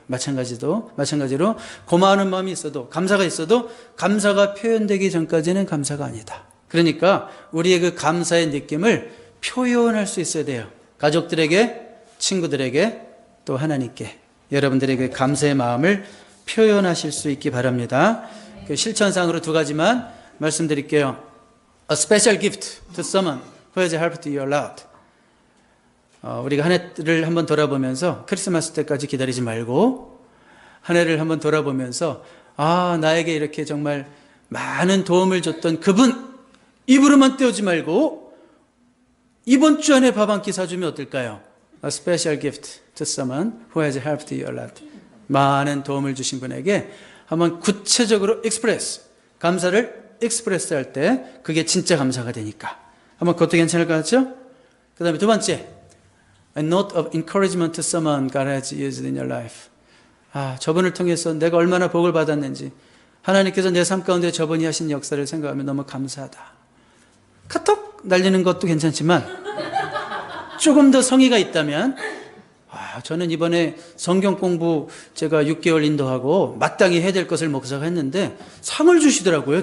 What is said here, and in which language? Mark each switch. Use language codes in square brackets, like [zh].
[ko] 마찬가지로 고마워하는 마음이 있어도 감사가 있어도 감사가 표현되기 전까지는 감사가 아니다. 그러니까 우리의 그 감사의 느낌을 표현할 수 있어야 돼요. 가족들에게, 친구들에게, 또 하나님께 여러분들에게 감사의 마음을 표현하실 수 있기 바랍니다. 그 실천상으로 두 가지만 말씀드릴게요. [en] A special gift to someone who has helped you a lot. [ko] 우리가 한 해를 한번 돌아보면서 크리스마스 때까지 기다리지 말고 한 해를 한번 돌아보면서 나에게 이렇게 정말 많은 도움을 줬던 그분 입으로만 떼우지 말고 이번 주 안에 밥 한 끼 사주면 어떨까요? [en] A special gift to someone who has helped you a lot. [ko] 많은 도움을 주신 분에게 한번 구체적으로 express, 감사를 express 할 때 그게 진짜 감사가 되니까 한번 그것도 괜찮을 것 같죠? 그 다음에 두 번째, [en] a note of encouragement to someone God has used in your life. [ko] 저분을 통해서 내가 얼마나 복을 받았는지 하나님께서 내 삶 가운데 저분이 하신 역사를 생각하면 너무 감사하다. 카톡 날리는 것도 괜찮지만 조금 더 성의가 있다면 저는 이번에 성경 공부 제가 6개월 인도하고 마땅히 해야 될 것을 목사가 했는데 상을 주시더라고요.